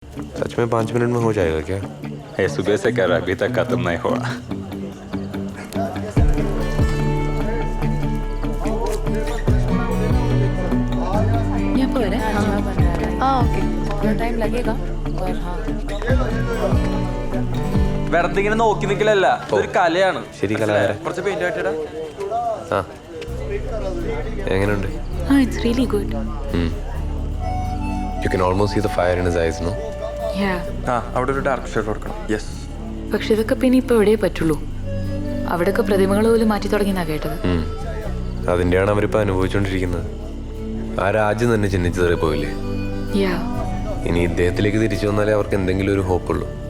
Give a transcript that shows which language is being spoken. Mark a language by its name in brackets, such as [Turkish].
[Hindi] सच में 5 मिनट में हो जाएगा क्या? है सुबह से कर अभी तक खत्म नहीं हुआ. यहाँ पर है. हाँ ओके, थोड़ा टाइम लगेगा और हाँ. [Malayalam] വെറുതെ ഇങ്ങനെ നോക്കി നിൽക്കലല്ല, ഇതൊരു കലയാണ്. ശരി, കലാകാരൻ. കുറച്ച് പെയിന്റ് ആയിട്ടാ. ആ എങ്ങനെയുണ്ട്? [English] हाँ it's really good. You can almost see the fire in his eyes, no? Yeah. [Malayalam] ആ അവിടെ ഒരു ഡാർക്ക് ഷെയ്ഡ് കൊടുക്കണം. യെസ്. പക്ഷെ ഇതൊക്കെ പിന്നെ ഇപ്പോൾ എവിടെയേ പറ്റുള്ളൂ. അവിടെയൊക്കെ പ്രതിമകൾ പോലും മാറ്റി തുടങ്ങിയെന്നാ കേട്ടത്. അതിൻ്റെയാണ് അവരിപ്പോൾ അനുഭവിച്ചുകൊണ്ടിരിക്കുന്നത്. ആ രാജ്യം തന്നെ ചിഹ്നിച്ചതറി പോയില്ലേ? [English] Yeah. [Malayalam] ഇനി ഇദ്ദേഹത്തിലേക്ക് തിരിച്ചു വന്നാലേ അവർക്ക് എന്തെങ്കിലും ഒരു ഹോപ്പുള്ളൂ.